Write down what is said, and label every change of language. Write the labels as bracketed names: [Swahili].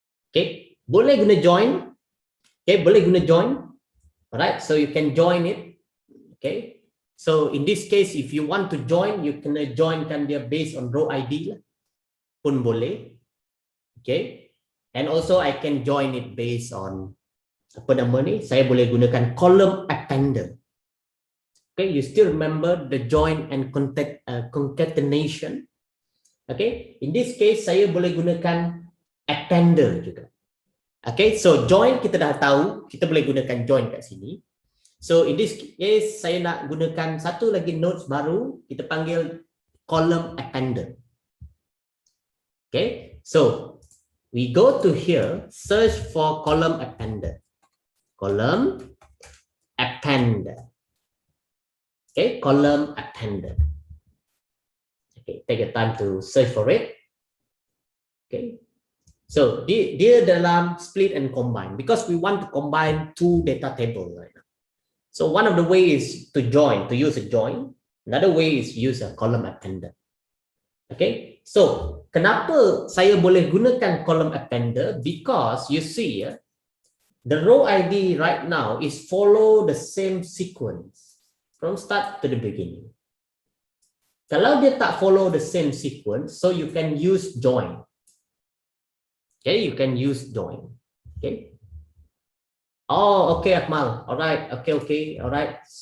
[Malay] Okay, boleh guna join. Okay, boleh guna join. [English] Alright, so you can join it. Okay. So in this case, if you want to join, you can join [Malay] kan dia [English] based on row ID [Malay] lah, pun boleh. [English] Okay, and also I can join it based on [Malay] apa nama ni? [English] Saya boleh gunakan column appender. Okay, you still remember the join and concatenation? Okay, in this case [Malay] saya boleh gunakan appender juga. Okay, so join kita dah tahu, kita boleh gunakan join kat sini. [English] So in this case, [Malay] saya nak gunakan satu lagi notes baru, kita panggil column appender. [English] Okay, so we go to here, search for column appender. Column appender. Okay, column appender. Okay, take your time to search for it. Okay, so [Malay] dia dalam [English] split and combine because we want to combine 2 data table right now. So one of the ways is to join, to use a join. Another way is use a column appender. [Malay] Okay, so kenapa saya boleh gunakan column appender? [English] Because you see, the row ID right now is follow the same sequence from start to the beginning. [Malay] Kalau dia tak [English] follow the same sequence, so you can use join. Okay, you can use join. Okay. Oh, okay, Akmal. All right. Okay. All right.